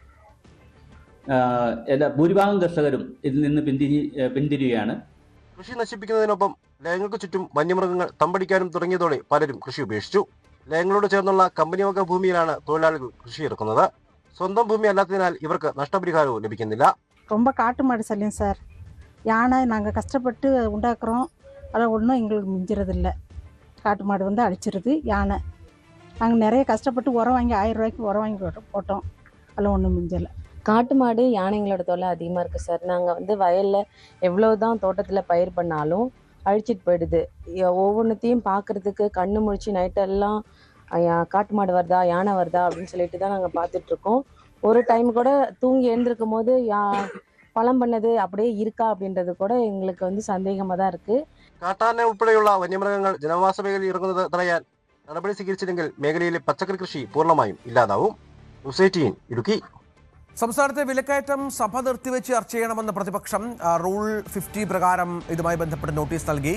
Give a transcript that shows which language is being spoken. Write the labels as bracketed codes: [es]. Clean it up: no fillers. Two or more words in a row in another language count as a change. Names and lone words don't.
[ml] ഭൂരിഭാഗം കർഷകരും ഇതിൽ നിന്ന് പിന്തിരിയുകയാണ്. കൃഷി നശിപ്പിക്കുന്നതിനൊപ്പം ലയങ്ങൾക്ക് ചുറ്റും വന്യമൃഗങ്ങൾ തമ്പടിക്കാനും തുടങ്ങിയതോടെ പലരും കൃഷി ഉപേക്ഷിച്ചു. ലയങ്ങളോട് ചേർന്നുള്ള കമ്പനി വക ഭൂമിയിലാണ് തൊഴിലാളികൾ കൃഷി ഇറക്കുന്നത്. സ്വന്തം ഭൂമി അല്ലാത്തതിനാൽ ഇവർക്ക് നഷ്ടപരിഹാരവും ലഭിക്കുന്നില്ല. [ta] ரொம்ப காட்டு மாடு சல்லியம் சார். யானை நாங்கள் கஷ்டப்பட்டு உண்டாக்குறோம், அதை ஒன்றும் எங்களுக்கு மிஞ்சுறதில்ல. காட்டு மாடு வந்து அழிச்சிருது யானை. நாங்கள் நிறைய கஷ்டப்பட்டு உரம் வாங்கி 1000 ரூபாய்க்கு உரம் வாங்கி போட்டோம், அதெல்லாம் ஒன்றும் மிஞ்சலை. காட்டு மாடு யானைங்களோட தொல்லை அதிகமாக இருக்குது சார். நாங்கள் வந்து வயலில் எவ்வளோ தான் தோட்டத்தில் பயிர் பண்ணாலும் அழிச்சிட்டு போயிடுது. ஒவ்வொன்றத்தையும் பார்க்குறதுக்கு கண்ணு முழிச்சு நைட்டெல்லாம் காட்டு மாடு வருதா யானை வருதா அப்படின்னு சொல்லிட்டு தான் நாங்கள் பார்த்துட்ருக்கோம். ஒரு டைம் கூட தூங்கி எழுந்திருக்கும் போது பழம் பண்ணது அப்படியே இருக்கா அப்படின்றது கூட எங்களுக்கு வந்து சந்தேகமாக தான் இருக்குது. [ml] കാട്ടാന ഉൾപ്പെടെയുള്ള വന്യമൃഗങ്ങൾ ജനവാസ മേഖലയിൽ ഇറങ്ങുന്നത് തടയാൻ നടപടി സ്വീകരിച്ചില്ലെങ്കിൽ മേഖലയിലെ പച്ചക്കറി കൃഷി പൂർണ്ണമായും ഇല്ലാതാവും. ന്യൂസ് 18 ഇടുക്കി. സംസ്ഥാനത്തെ വിലക്കയറ്റം സഭ നിർത്തിവെച്ച് ചർച്ച ചെയ്യണമെന്ന് പ്രതിപക്ഷം റൂൾ 50 പ്രകാരം ഇതുമായി ബന്ധപ്പെട്ട് നോട്ടീസ് നൽകി.